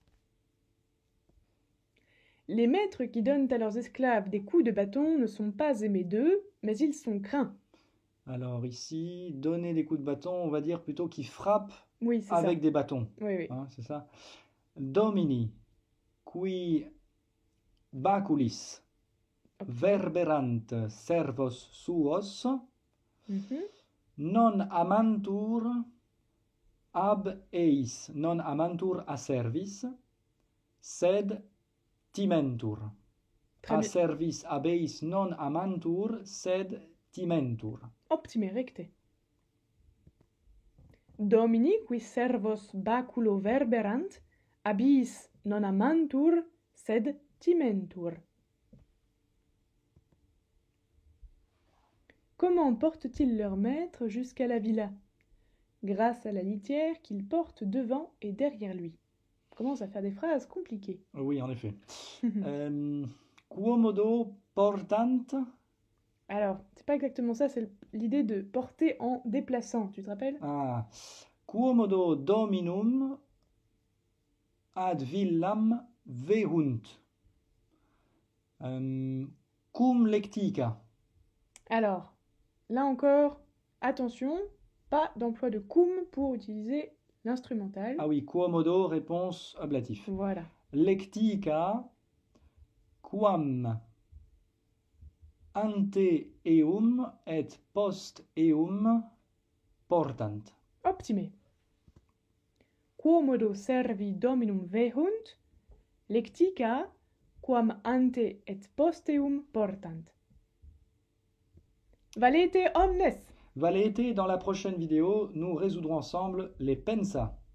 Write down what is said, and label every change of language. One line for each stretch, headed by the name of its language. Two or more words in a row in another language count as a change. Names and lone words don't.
French: Les maîtres qui donnent à leurs esclaves des coups de bâton ne sont pas aimés d'eux, mais ils sont craints. Alors ici, donner des coups de bâton, on va dire plutôt qu'ils frappent Oui, c'est avec ça. des bâtons. Oui, oui. Hein, c'est ça.
Latin: Domini, qui baculis verberant servos suos, Mhm. non amantur ab eis, non amantur a servis, sed timentur.
French: Très
Latin: A
French: bien.
Latin: servis ab eis non amantur, sed timentur. Optime recte. Domini qui servos baculo verberant, abis non amantur, sed timentur.
French: Comment portent-ils leur maître jusqu'à la villa? Grâce à la litière qu'ils portent devant et derrière lui. On commence à faire des phrases compliquées. Oui, en effet.
Latin: Quomodo portant.
French: Alors, c'est pas exactement ça, c'est l'idée de porter en déplaçant, tu te rappelles? Ah.
Latin: Quomodo dominum ad villam vehunt. Cum lectica.
French: Alors, là encore, attention, pas d'emploi de cum pour utiliser l'instrumental. Ah oui, quomodo, réponse ablatif. Voilà.
Latin: Lectica quam ante eum et post eum portant. Optime. Quomodo servi dominum vehunt, lectica quam ante et posteum portant. Valete omnes! Valete,
French: dans la prochaine vidéo, nous résoudrons ensemble les pensa.